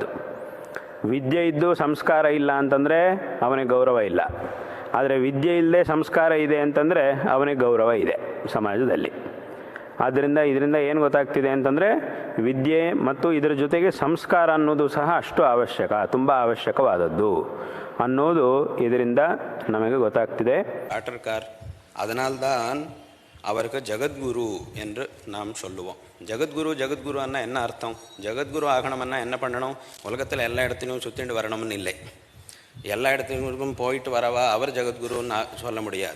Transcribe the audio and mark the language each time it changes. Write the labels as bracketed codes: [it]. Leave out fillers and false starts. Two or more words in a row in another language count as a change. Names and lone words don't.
[kn] ವಿದ್ಯೆ ಇದ್ದು ಸಂಸ್ಕಾರ ಇಲ್ಲ ಅಂತಂದರೆ ಅವನಿಗೆ ಗೌರವ ಇಲ್ಲ, ಆದರೆ ವಿದ್ಯೆ ಇಲ್ಲದೆ ಸಂಸ್ಕಾರ ಇದೆ ಅಂತಂದರೆ ಅವನಿಗೆ ಗೌರವ ಇದೆ ಸಮಾಜದಲ್ಲಿ. ಆದ್ದರಿಂದ ಇದರಿಂದ ಏನು ಗೊತ್ತಾಗ್ತಿದೆ ಅಂತಂದರೆ ವಿದ್ಯೆ ಮತ್ತು ಇದರ ಜೊತೆಗೆ ಸಂಸ್ಕಾರ ಅನ್ನೋದು ಸಹ ಅಷ್ಟು ಅವಶ್ಯಕ, ತುಂಬ ಅವಶ್ಯಕವಾದದ್ದು ಅನ್ನೋದು ಇದರಿಂದ ನಮಗೆ ಗೊತ್ತಾಗ್ತಿದೆ. [ta] ஆற்றற்கார் அதனால்தான் அவருக்கு ஜகத்குரு என்று நாம் சொல்லுவோம். ஜகத்குரு அண்ணா என்ன அர்த்தம்? ஜகத்குரு ஆகணும்னா என்ன பண்ணணும்? உலகத்தில் எல்லா இடத்துலையும் சுற்றிட்டு வரணும்னு இல்லை, எல்லா இடத்துக்கும் போயிட்டு வரவா அவர் ஜகத்குருன்னு சொல்ல முடியாது.